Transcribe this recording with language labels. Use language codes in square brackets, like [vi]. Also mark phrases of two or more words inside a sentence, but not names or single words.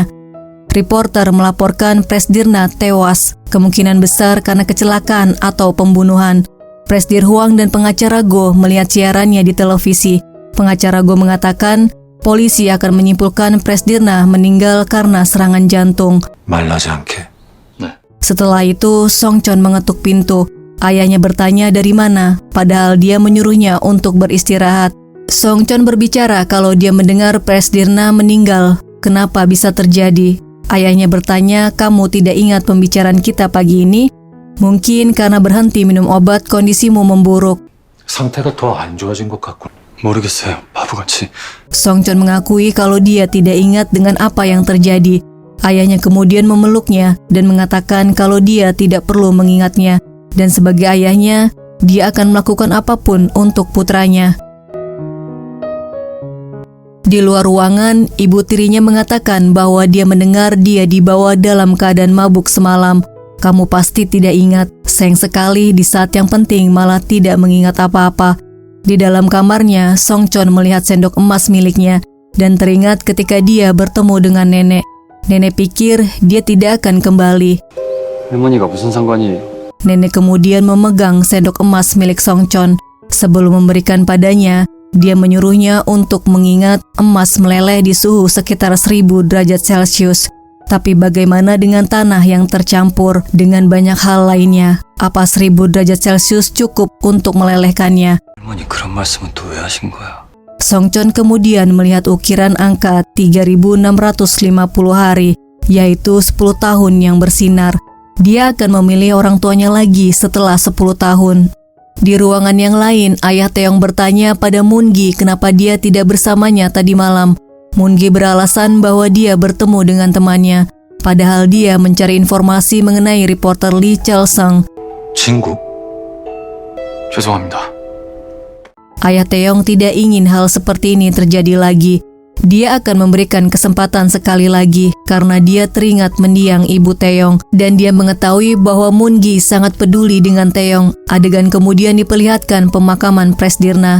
[id] Reporter melaporkan Presdirna tewas, kemungkinan besar karena kecelakaan atau pembunuhan. Presdir Hwang dan pengacara Go melihat siarannya di televisi. Pengacara Go mengatakan polisi akan menyimpulkan Presdirna meninggal karena serangan jantung. [ko] 말라지 않게. [id] Setelah itu, Songchon mengetuk pintu. Ayahnya bertanya dari mana, padahal dia menyuruhnya untuk beristirahat. Songchon berbicara kalau dia mendengar Presdirna meninggal. Kenapa bisa terjadi? Ayahnya bertanya, kamu tidak ingat pembicaraan kita pagi ini? Mungkin karena berhenti minum obat kondisimu memburuk. [ko] 상태가 더 안 좋아진 것 같고. 모르겠어요. 바보같이. [id] Songchon mengakui kalau dia tidak ingat dengan apa yang terjadi. Ayahnya kemudian memeluknya dan mengatakan kalau dia tidak perlu mengingatnya. Dan sebagai ayahnya, dia akan melakukan apapun untuk putranya. Di luar ruangan, ibu tirinya mengatakan bahwa dia mendengar dia dibawa dalam keadaan mabuk semalam. Kamu pasti tidak ingat, sayang sekali di saat yang penting malah tidak mengingat apa-apa. Di dalam kamarnya, Songchon melihat sendok emas miliknya dan teringat ketika dia bertemu dengan nenek. Nenek pikir dia tidak akan kembali. [ko] 할머니가 무슨 상관이에요? [id] Nenek kemudian memegang sendok emas milik Songchon. Sebelum memberikan padanya, dia menyuruhnya untuk mengingat emas meleleh di suhu sekitar 1000 derajat Celcius. Tapi bagaimana dengan tanah yang tercampur dengan banyak hal lainnya? Apa 1000 derajat Celcius cukup untuk melelehkannya? [ko] 할머니 그런 말씀은 또 왜 하신 거야? [id] Songchon kemudian melihat ukiran angka 3650 hari, yaitu 10 tahun yang bersinar. Dia akan memilih orang tuanya lagi setelah 10 tahun. Di ruangan yang lain, ayah Taeyong bertanya pada Moon-gi kenapa dia tidak bersamanya tadi malam. Moon-gi beralasan bahwa dia bertemu dengan temannya, padahal dia mencari informasi mengenai reporter Lee Chul-sung. [ko] 친구? 죄송합니다. [id] Ayah Taeyong tidak ingin hal seperti ini terjadi lagi. Dia akan memberikan kesempatan sekali lagi karena dia teringat mendiang ibu Taeyong dan dia mengetahui bahwa Moon-gi sangat peduli dengan Taeyong. Adegan kemudian diperlihatkan pemakaman Presdirna.